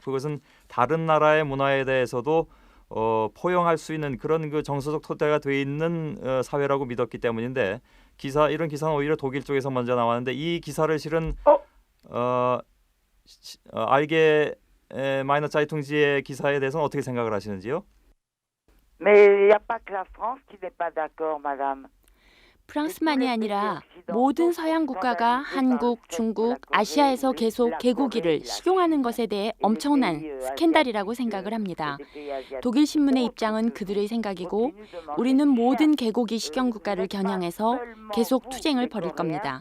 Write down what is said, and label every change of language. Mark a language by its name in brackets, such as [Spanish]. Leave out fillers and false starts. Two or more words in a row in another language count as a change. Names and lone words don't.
[Korean] 그것은 다른 나라의 문화에 대해서도 포용할 수 있는 그런 그 정서적 토대가 돼 있는 사회라고 믿었기 때문인데 이런 기사는 오히려 독일 쪽에서 먼저 나왔는데 이 기사를 실은 알게 마이너 자이퉁지의 기사에 대해서는 어떻게 생각을 하시는지요? [French] Mais il n'y a pas que la France qui n'est pas d'accord, madame. [Korean] 프랑스만이 아니라 모든 서양 국가가 한국, 중국, 아시아에서 계속 개고기를 식용하는 것에 대해 엄청난 스캔들이라고 생각을 합니다. 독일 신문의 입장은 그들의 생각이고 우리는 모든 개고기 식용 국가를 겨냥해서 계속 투쟁을 벌일 겁니다.